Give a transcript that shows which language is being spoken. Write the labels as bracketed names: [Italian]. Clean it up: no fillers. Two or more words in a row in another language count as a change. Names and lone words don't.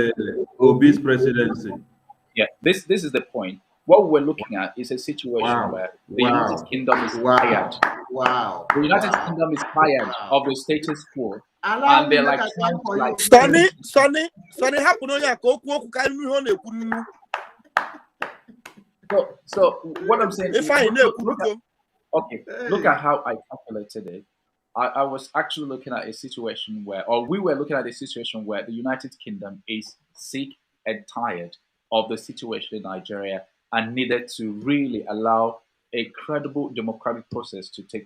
[English] Obi's presidency. Yeah, this is the point. What we're looking at is a situation Wow, where the United wow, Kingdom is tired. wow, wow, The United wow, Kingdom is tired wow. of the status quo, Allow and me they're make like a trying time to for like. you, please. [Igbo] Sonny, happen on ya ka okwu ka ihe ọ na-ekwu nnu. [English] So what I'm saying If is, I look, na-ekwu look at biko. okay, look Hey. at how I calculated it. I was actually looking at a situation where, or we were looking at a situation where the United Kingdom is sick and tired of the situation in Nigeria and needed to really allow a credible democratic process to take